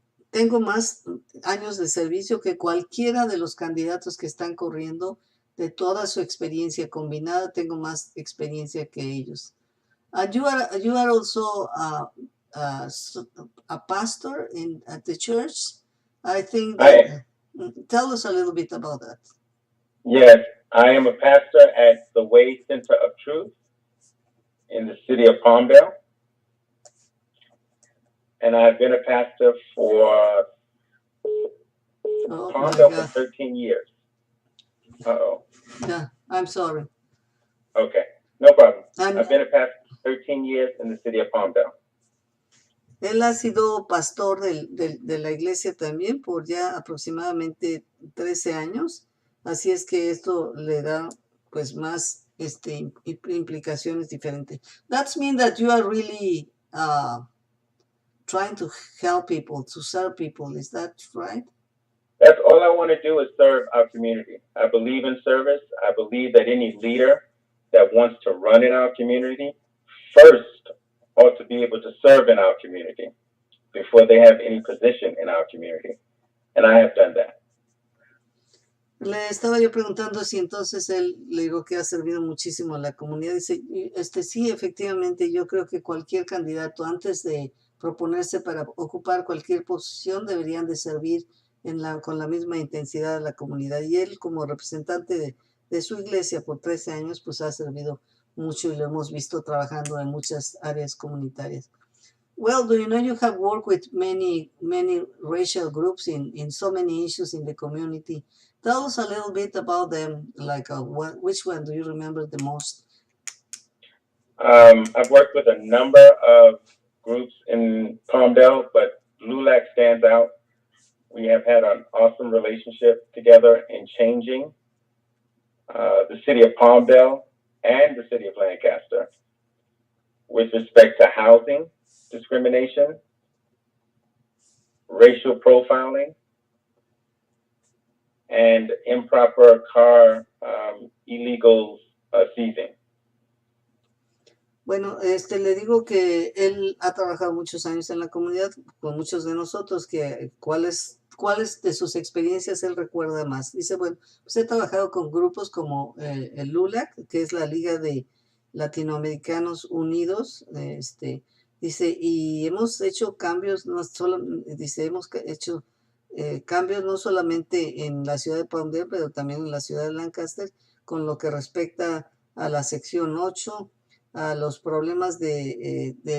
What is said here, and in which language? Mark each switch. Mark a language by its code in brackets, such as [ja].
[es] Tengo más años de servicio que cualquiera de los candidatos que están corriendo. De toda su experiencia combinada, tengo más experiencia que ellos. [en] You are also a pastor at the church. I think that, tell us a little bit about that. Yes, I am a pastor at the Way Center of Truth in the city of Palmdale. And I've been a pastor for Palmdale for 13 years. Uh-oh. Yeah, I'm sorry. Okay, no problem. I've been a pastor for 13 years in the city of Palmdale. [es] Él ha sido pastor de la iglesia también por ya aproximadamente 13 años. Así es que esto le da pues más implicaciones diferentes. [en] That means that you are really trying to help people, to serve people. Is that right? That's all I want to do is serve our community. I believe in service. I believe that any leader that wants to run in our community first ought to be able to serve in our community. before they have any position in our community. And I have done that. [es] Le estaba yo preguntando si entonces él, le digo que ha servido muchísimo a la comunidad. Dice, sí, efectivamente, yo creo que cualquier candidato antes de proponerse para ocupar cualquier posición deberían de servir con la misma intensidad a la comunidad. Y él, como representante de su iglesia por 13 años, pues ha servido mucho y lo hemos visto trabajando en muchas áreas comunitarias. [en] Well, do you know you have worked with many racial groups in so many issues in the community? Tell us a little bit about them, like which one do you remember the most? I've worked with a number of groups in Palmdale, but LULAC stands out. We have had an awesome relationship together in changing the city of Palmdale and the city of Lancaster with respect to housing discrimination, racial profiling, and improper car illegal seizing. [es] Bueno, le digo que él ha trabajado muchos años en la comunidad con muchos de nosotros, que cuáles de sus experiencias él recuerda más. Dice, bueno, pues he trabajado con grupos como el LULAC, que es la Liga de Latinoamericanos Unidos, dice, y hemos hecho cambios, no solo, dice, hemos hecho cambios no solamente en la ciudad de Palmdale, pero también en la ciudad de Lancaster, con lo que respecta a la sección 8, a los problemas de